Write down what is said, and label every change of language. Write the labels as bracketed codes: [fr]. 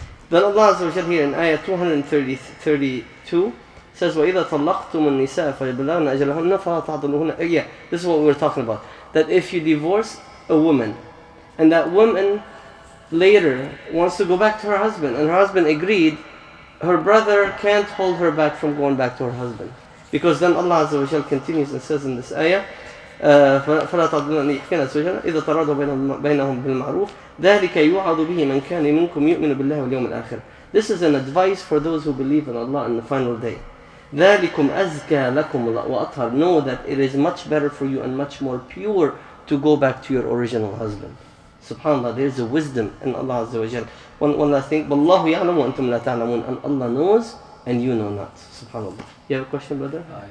[en] Then Allah Azza wa Jalla here in ayah 232 says, [ar] وَإِذَا طَلَّقْتُمُ النِّسَاءَ فَيَبْلَغْنَ أَجَلَهُنَّ فَلَا تَعْضُلُوهُنَّ. [en] Yeah, this is what we were talking about. That if you divorce a woman, and that woman later wants to go back to her husband, and her husband agreed, her brother can't hold her back from going back to her husband. Because then Allah Azza wa Jalla continues and says in this ayah, [ar] فلا تعضلون أن يحكينا زوجنا إذا تراضوا بينهم بالمعروف ذلك يوعظ به من كان منكم يؤمن بالله واليوم الآخر. [en] This is an advice for those who believe in Allah on the final day. [ar] ذلكم أزكى لكم وأطهر. [en] Know that it is much better for you and much more pure to go back to your original husband. Subhanallah, there is a wisdom in Allah Azza wa Jal. One last thing, [ar] وَاللَّهُ يَعْلَمُ وَأَنْتُمْ لَا تَعْلَمُونَ. [en] And Allah knows and you know not. Subhanallah. You have a question, brother?